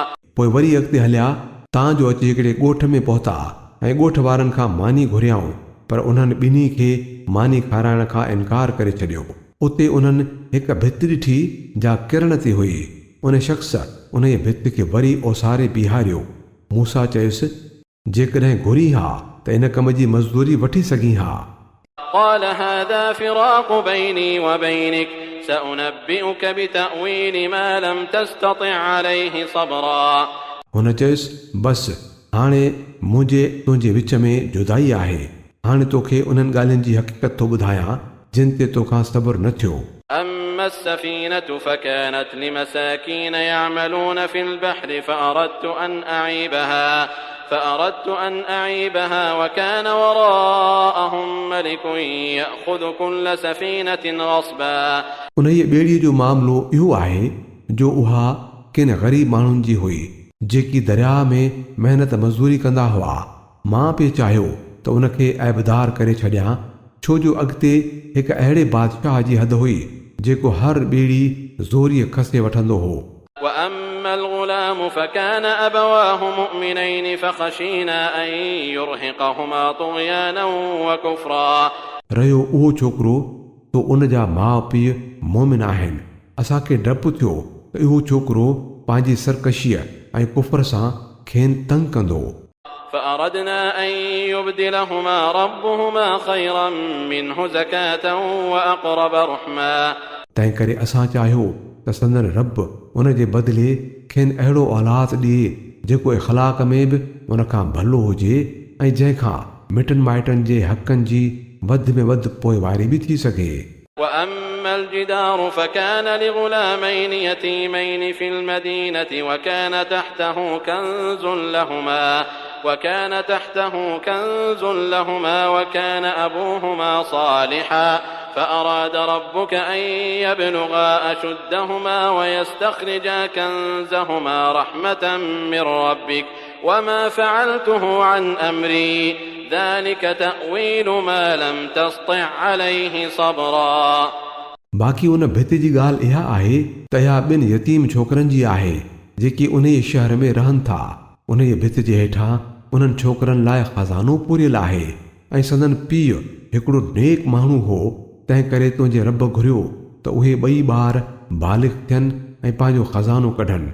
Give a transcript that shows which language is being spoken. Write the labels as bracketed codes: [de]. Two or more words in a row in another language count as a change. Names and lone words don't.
[sd] पोइ वरी अॻिते हलिया तांजो अची हिकिड़े ॻोठ में पहुता ऐं ॻोठ वारनि खां मानी घुरियाऊं पर उन्हनि ॿिन्ही खे मानी खाराइण खां इनकार करे छॾियो। उते उन्हनि हिकु भित ॾिठी जा किरण ते हुई। उन शख़्स उन जे भित खे वरी ओसारे बीहारियो। मूसा चयुसि जेकॾहिं घुरी हा त इन कम जी मज़दूरी वठी सघी हा। [ar] قال هذا فراق بيني وبينك سأنبئك بتأويل ما لم تستطع عليه صبرا. [sd] हुन चयुसि बसि हाणे मुंहिंजे तुंहिंजे विच में जुदाई आहे। हाणे तोखे उन्हनि ॻाल्हियुनि जी हक़ीक़त थो ॿुधायां जिन ते तोखां सब्र न थियो। [ar] أما السفينة فكانت لمساكين يعملون في البحر فأردت أن أعيبها وكان وراءهم ملك يأخذ كل سفينة غصبا. [sd] उन ई ॿेड़ीअ जो मामिलो इहो आहे जो उहा किन ग़रीब माण्हुनि जी हुई जेकी दरिया में महिनत मज़दूरी कंदा हुआ। मां पिए चाहियो त उनखे ऐबदार करे छॾियां छो जो अॻिते हिकु अहिड़े बादशाह जी हद हुई जेको हर ॿेड़ी ज़ोरीअ खसे वठंदो हो। [ar] وأما الغلام فكان أبواه مؤمنين فخشينا أن يرهقهما طغيانا وكفرا. [sd] रहियो उहो छोकिरो तो उन जा माउ पीउ मोमिन आहिनि। असांखे डपु थियो त इहो छोकिरो पंहिंजी सरकशीअ ऐं कुफर सां खेनि तंग कंदो। [ar] فأردنا أن يبدلهما ربهما خيرا منه زكاة وأقرب رحما. [sd] तंहिं करे असां चाहियो त संदन रब उन जे बदिले खेनि अहिड़ो औलाद ॾिए जेको इख़लाक़ में बि उन खां भलो हुजे ऐं जंहिंखां मिटनि माइटनि जे हक़नि जी वधि में वधि पोइवारी बि थी सघे। [ar] وأما الجدار فكان لغلامين يتيمين في المدينة وكان تحته كنز لهما وكان أبوهما صالحا فأراد ربك أن يبلغا أشدهما ويستخرجا كنزهما رحمة من ربك وما فعلته عن أمري ذلك تأويل ما لم تسطع عليه صبرا. [sd] बाक़ी उन भित जी ॻाल्हि इहा आहे त इहा ॿिनि यतीम छोकरनि जी आहे जेकी उन शहर में रहनि था। उन जे भित जे हेठां उन्हनि छोकरनि लाइ खज़ानो पूरियल आहे ऐं संदन पीउ हिकिड़ो नेक माण्हू हो। तंहिं करे तुंहिंजे रब घुरियो त उहे ॿई ॿार बालिग़ थियनि ऐं पंहिंजो खज़ानो कढनि।